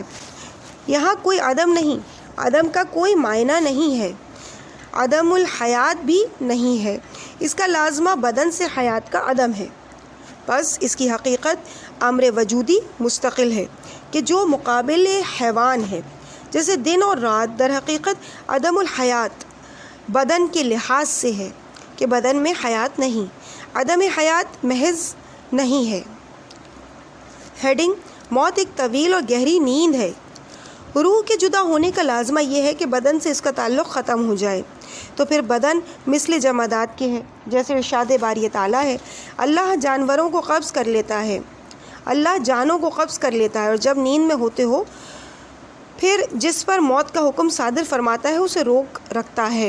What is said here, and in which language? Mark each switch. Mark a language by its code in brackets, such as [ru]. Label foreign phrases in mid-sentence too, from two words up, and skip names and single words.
[ur] یہاں کوئی عدم نہیں، عدم کا کوئی معنی نہیں ہے، عدم الحیات بھی نہیں ہے، اس کا لازمہ بدن سے حیات کا عدم ہے۔ بس اس کی حقیقت امر وجودی مستقل ہے کہ جو مقابل حیوان ہے، جیسے دن اور رات در حقیقت عدم الحیات بدن کے لحاظ سے ہے کہ بدن میں حیات نہیں، عدم حیات محض نہیں ہے۔ ہیڈنگ: موت ایک طویل اور گہری نیند ہے۔ روح کے جدا ہونے کا لازمہ یہ ہے کہ بدن سے اس کا تعلق ختم ہو جائے، تو پھر بدن مثل جمادات کے ہے، جیسے ارشاد باری تعالیٰ ہے، اللہ جانوروں کو قبض کر لیتا ہے، اللہ جانوں کو قبض کر لیتا ہے، اور جب نیند میں ہوتے ہو پھر جس پر موت کا حکم صادر فرماتا ہے اسے روک رکھتا ہے۔